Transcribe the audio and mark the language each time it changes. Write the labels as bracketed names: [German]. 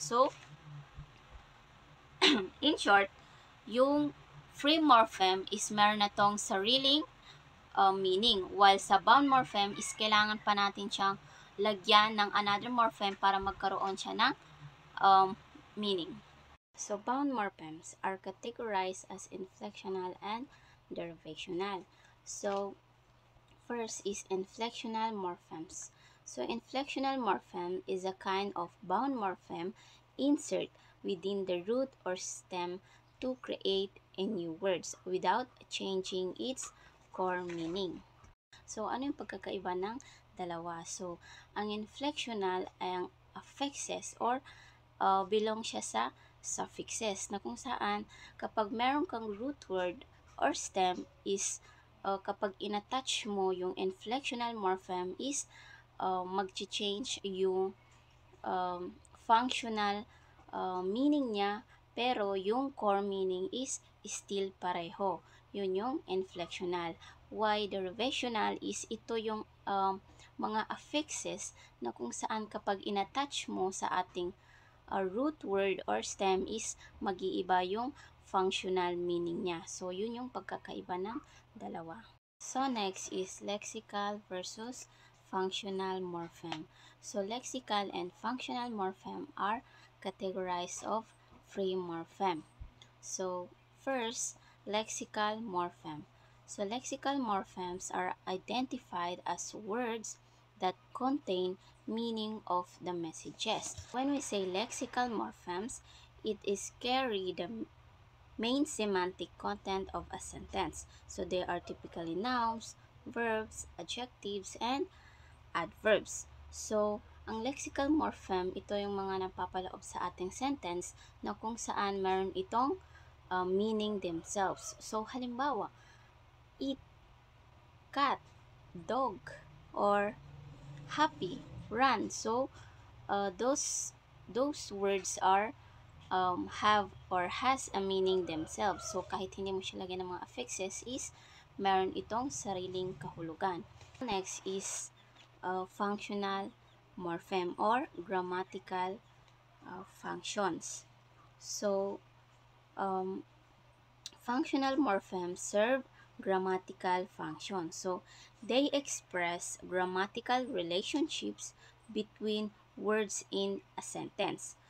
[Filipino] So, in short, yung free morpheme is meron na tong sariling meaning. While sa bound morpheme is kailangan pa natin siyang lagyan ng another morpheme para magkaroon siya ng meaning. [English] So, bound morphemes are categorized as inflectional and derivational. So, first is inflectional morphemes. So, inflectional morpheme is a kind of bound morpheme insert within the root or stem to create a new words without changing its core meaning. [Filipino] So, ano yung pagkakaiba ng dalawa? So, ang inflectional ay ang affixes or belong siya sa suffixes na kung saan kapag meron kang root word or stem is kapag inattach mo yung inflectional morpheme is mag-change yung functional meaning niya, pero yung core meaning is still pareho. Yun yung inflectional. Why derivational is ito yung mga affixes na kung saan kapag inattach mo sa ating root word or stem is mag-iiba yung functional meaning niya. So, yun yung pagkakaiba ng dalawa. [English] So, next is lexical versus functional morpheme. So, lexical and functional morpheme are categorized of free morpheme. So, first, lexical morpheme. So, lexical morphemes are identified as words that contain meaning of the messages. When we say lexical morphemes, it is carry the main semantic content of a sentence. So, they are typically nouns, verbs, adjectives, and adverbs. [Filipino] So, ang lexical morpheme, ito yung mga napapaloob sa ating sentence na kung saan meron itong meaning themselves. So, halimbawa, eat, cat, dog, or happy, run. [English] So, those words are have or has a meaning themselves. [Filipino] So, kahit hindi mo siya lagyan ng mga affixes is meron itong sariling kahulugan. [English] Next is functional morpheme or grammatical functions. So, functional morphemes serve grammatical functions. So, they express grammatical relationships between words in a sentence.